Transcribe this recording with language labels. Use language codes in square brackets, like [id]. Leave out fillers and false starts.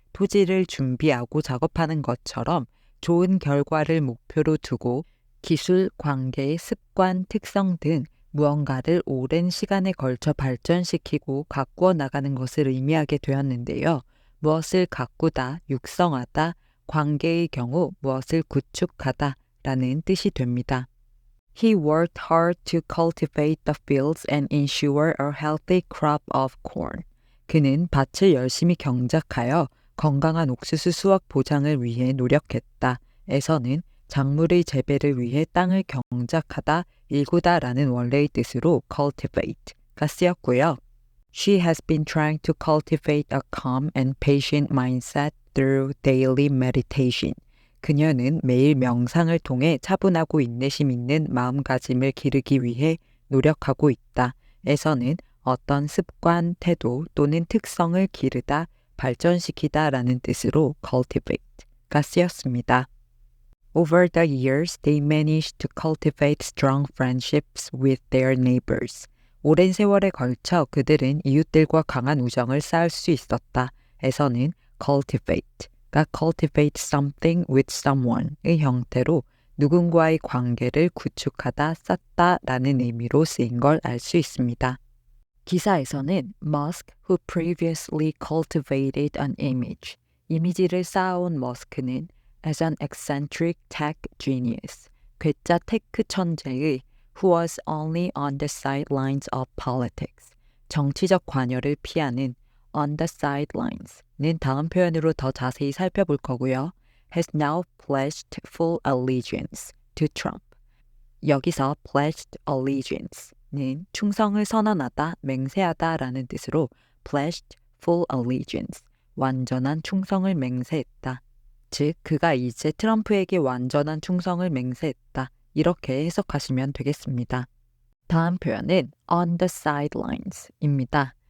[ko] 토지를 준비하고 작업하는 것처럼 좋은 결과를 목표로 두고 기술, 관계, 습관, 특성 등 무언가를 오랜 시간에 걸쳐 발전시키고 가꾸어 나가는 것을 의미하게 되었는데요. 무엇을 가꾸다, 육성하다, 관계의 경우 무엇을 구축하다 라는 뜻이 됩니다. [en] He worked hard to cultivate the fields and ensure a healthy crop of corn. [ko] 그는 밭을 열심히 경작하여 건강한 옥수수 수확 보장을 위해 노력했다. 에서는 작물의 재배를 위해 땅을 경작하다, 일구다라는 원래의 뜻으로 cultivate가 쓰였고요. [en] She has been trying to cultivate a calm and patient mindset through daily meditation. [ko] 그녀는 매일 명상을 통해 차분하고 인내심 있는 마음가짐을 기르기 위해 노력하고 있다. 에서는 어떤 습관, 태도 또는 특성을 기르다, 발전시키다 라는 뜻으로 cultivate가 쓰였습니다. [en] Over the years, they managed to cultivate strong friendships with their neighbors. [ko] 오랜 세월에 걸쳐 그들은 이웃들과 강한 우정을 쌓을 수 있었다. 에서는 cultivate가 [en] cultivate something with someone [ko] 의 형태로 누군가의 관계를 구축하다, 쌓다 라는 의미로 쓰인 걸 알 수 있습니다. 기사에서는 [en] Musk, who previously cultivated an image, [ko] 이미지를 쌓아온 머스크는 [en] as an eccentric tech genius, [ko] 괴짜 테크 천재의 [en] who was only on the sidelines of politics, [ko] 정치적 관여를 피하는 [en] on the sidelines [ko] 는 다음 표현으로 더 자세히 살펴볼 거고요. [en] has now pledged full allegiance to Trump. [ko] 여기서 pledged allegiance는 충성을 선언하다, 맹세하다 라는 뜻으로 [en] pledged full allegiance, [ko] 완전한 충성을 맹세했다. 즉, 그가 이제 트럼프에게 완전한 충성을 맹세했다. 이렇게 해석하시면 되겠습니다. 다음 표현은 on the sidelines입니다.